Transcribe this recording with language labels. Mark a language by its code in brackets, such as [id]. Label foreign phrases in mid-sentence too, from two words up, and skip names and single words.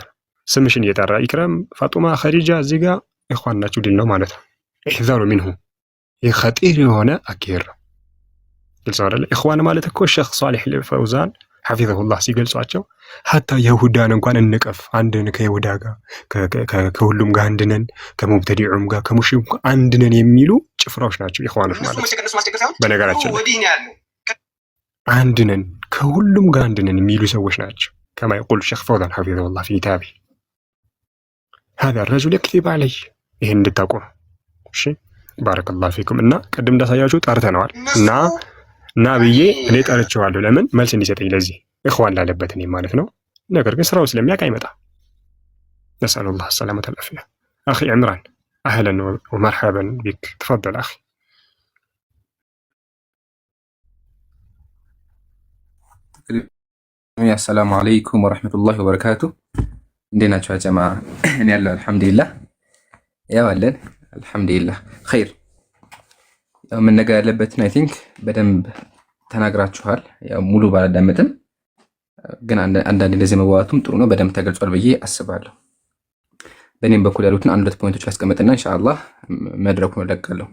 [am] ነው ስምሽን እየጠራ ኢክራም ፋጡማ ኸዲጃ እዚህ ጋር ኢኽዋን ናችሁ ዲል ነው ማለት ነው [ar] احذروا منه [am] ይህ ኸጢር የሆነ አኪር ግልጽ አይደለ ኢኽዋን ማለት እኮ ሼኽ ሷሊህ አልፈውዛን ሐፊዘሁላህ ሲገልጿቸው ሐታ ይሁዳን እንኳን እንቀፍ አንድን ከይሁዳ ጋር ከሁሉም ጋር አንድነን ከሙብተዲዑም ጋር ከሙሽሪኩም ጋር አንድነን የሚሉ ጭፍራዎች ናቸው ኢኽዋኖች ማለት በነገራችን አንድነን ከሁሉም ጋር አንድነን የሚሉ ሰዎች ናቸው [ar] كما يقول الشيخ فوزان حفظه الله في كتابه هذا الرجل يكذب علي [am] ይሄን እንድታውቁ እሺ [ar] بارك الله فيكم [am] እና ቀደም እንዳሳያችሁ ጠርተነዋል እና ብዬ እኔ ጠርቼዋለሁ ለምን መልስ እንዲሰጠኝ ለዚህ ኢኽዋን ላለበት እኔ ማለት ነው ነገር ግን ስራው ስለሚያውቅ አይመጣ [ar] نسأل الله السلامة والعافية أخي عمران أهلا ومرحبا بك تفضل أخي السلام عليكم ورحمة الله وبركاته [am] እንደምን ናችሁ ጀማ እኔ ያለው አልহামዱሊላህ ያው አለን አልহামዱሊላህ ኸይር ያው ምን ነገር ያለበትን [en] I think [am] በደንብ ተናግራችኋል ያው ሙሉ ባላዳመጥም ግን አንዳንድ እንደዚህ መዋቱም ጥሩ ነው በደንብ ተገልጿል ብዬ አስባለሁ በእኔም በኩል ያሉትን አንድ ሁለት ፖይንቶች አስቀምጥና ኢንሻአላህ መድረኩን ለቀቀለሁ